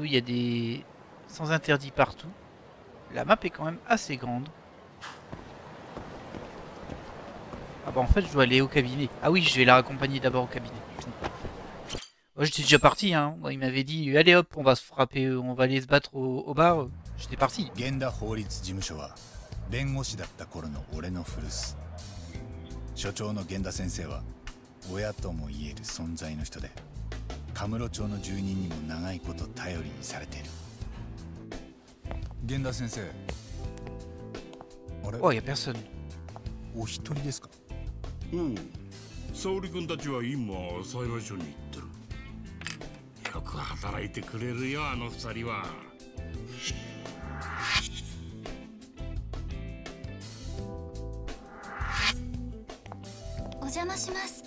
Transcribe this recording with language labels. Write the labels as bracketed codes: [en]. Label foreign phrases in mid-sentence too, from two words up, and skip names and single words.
[fr] Il y a des sans interdit partout. La map est quand même assez grande. Ah bah en fait je dois aller au cabinet. Ah oui, je vais la raccompagner d'abord au cabinet. Moi j'étais déjà parti hein. Moi, il m'avait dit allez hop, on va se frapper, on va aller se battre au bar. J'étais parti. [ja] 源田法律事務所は弁護士だった頃の俺の古巣。所長の源田先生は親とも言える存在の人で、カムロ町の住人にも長いこと頼りにされている。源田先生、あれ？ [fr] Oh, y a personne. [ja] お一人ですか？うん。沙織君たちは今裁判所に行ってる。よく働いてくれるよ、あの二人は。お邪魔します。